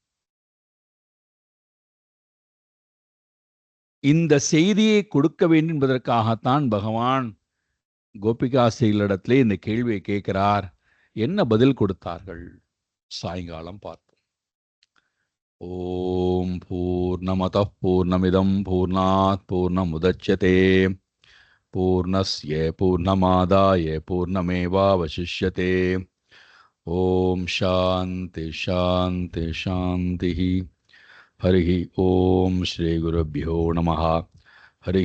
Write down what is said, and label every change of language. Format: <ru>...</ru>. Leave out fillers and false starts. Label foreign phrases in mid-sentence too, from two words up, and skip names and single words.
<ta>இந்த செய்தியை கொடுக்க வேண்டும் என்பதற்காகத்தான் பகவான் கோபிகாஸ்திரிகளிடத்திலே இந்த கேள்வியை கேட்கிறார். என்ன பதில் கொடுத்தார்கள்? சாயங்காலம் பார்ப்போம்.</ta> <sa>ॐ पूर्णमदः पूर्णमिदं पूर्णात् पूर्णमुदच्यते पूर्णस्य पूर्णमादाय पूर्णमेवावशिष्यते. ॐ शान्ति शान्ति शान्ति. हरि ॐ श्री गुरुभ्यो नमः.</sa>